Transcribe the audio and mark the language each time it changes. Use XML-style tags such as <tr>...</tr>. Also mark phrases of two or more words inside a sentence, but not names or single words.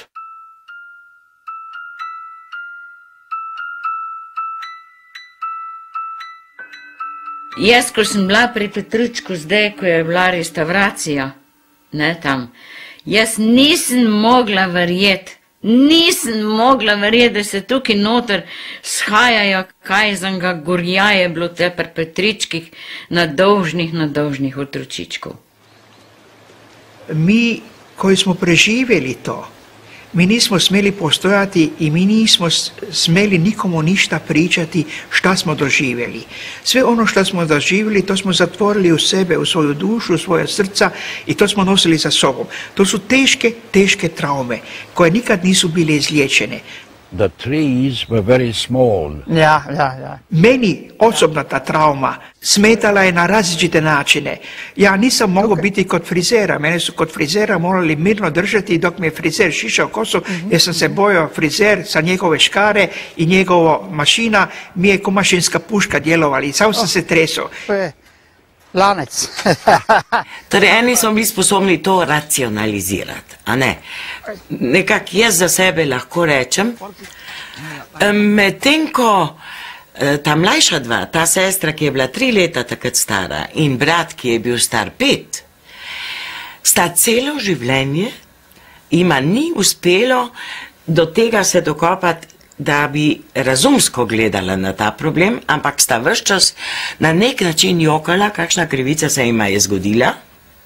<sl>Jaz, ko sem bila pri Petričku zdaj, ko je bila restauracija, ne tam, jaz nisem mogla verjeti, da se tukaj noter shajajo, kaj zanga gorja je bilo te pri Petričkih na dolžnih otročičkov.</sl> <hr>Mi, koji smo preživjeli to, mi nismo smjeli postojati i mi nismo smjeli nikomu ništa pričati šta smo doživjeli. Sve ono što smo doživjeli, to smo zatvorili u sebe, u svoju dušu, u svoje srca i to smo nosili za sobom. To su teške traume koje nikad nisu bile izliječene.</hr> <en>The trees were very small.</en> <hr>Ja. Meni osobno ta trauma smetala je na različite načine. Ja nisam mogao biti kod frizera. Mene su kod frizera morali mirno držati dok mi je frizer šišao kosu, jer sam se bojao frizer sa njegove škare i njegova mašina mi je ko mašinska puška djelovali i samo sam se tresao.</hr> <sl>Lanec. Torej, eni smo bili sposobni to racionalizirati, a ne? Nekako jaz za sebe lahko rečem, medtem ko ta mlajša dva, ta sestra, ki je bila 3 leta takrat stara, in brat, ki je bil star 5, sta celo življenje, ima ni uspelo do tega se dokopati, da bi razumsko gledala na ta problem, ampak sta ves čas na nek način jokala, kakšna krivica se jima je zgodila.</sl>